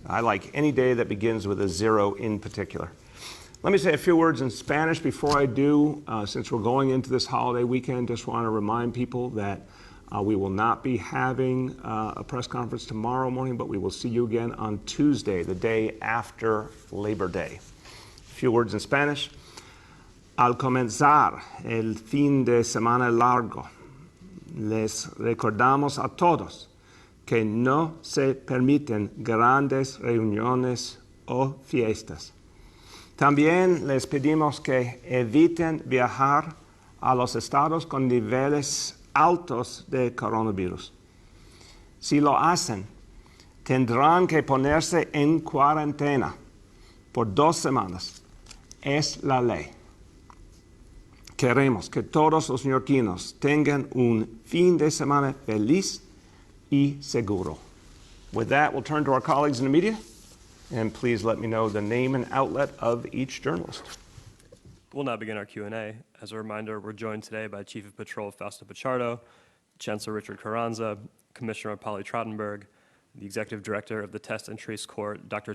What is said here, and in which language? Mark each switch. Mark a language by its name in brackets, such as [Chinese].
[English] I like any day that begins with a 0 in particular. Let me say a few words in Spanish before I do. Since we're going into this holiday weekend, just want to remind people that we will not be having a press conference tomorrow morning, but we will see you again on Tuesday, the day after Labor Day. A few words in Spanish. [Spanish] Al comenzar el fin de semana largo, les recordamos a todos que no se permiten grandes reuniones o fiestas. También les pedimos que eviten viajar a los estados con niveles altos de coronavirus. Si lo hacen, tendrán que ponerse en cuarentena por 2 semanas. Es la ley. Queremos que todos los neoyorquinos tengan un fin de semana feliz y seguro. [English] With that, we'll turn to our colleagues in the media, and please let me know the name and outlet of each journalist. We'll now begin our Q&A. As a reminder, we're joined today by Chief of Patrol Fausto Pichardo, Chancellor Richard Carranza, Commissioner Polly Trottenberg, the Executive Director of the Test and Trace Court, Dr.